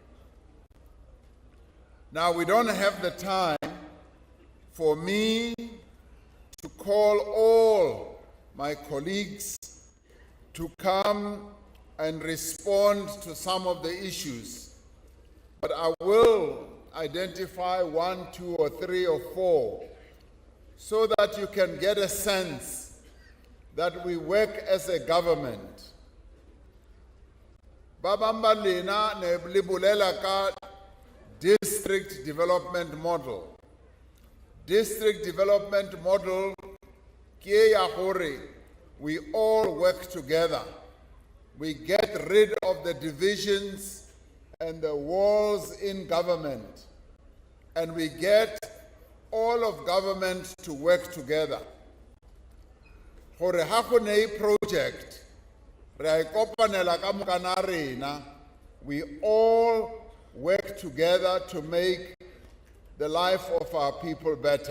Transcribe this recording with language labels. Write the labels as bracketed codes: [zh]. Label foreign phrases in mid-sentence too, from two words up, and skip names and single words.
[en] Now, we don't have the time for me to call all my colleagues to come and respond to some of the issues, but I will identify 1, 2, or 3, or 4 so that you can get a sense that we work as a government. [st] Babamba lena ne libulela ka [en] district development model. District development model [st] ke ya hore [en] we all work together. We get rid of the divisions and the walls in government, and we get all of government to work together. For a Hakone project, we all work together to make the life of our people better.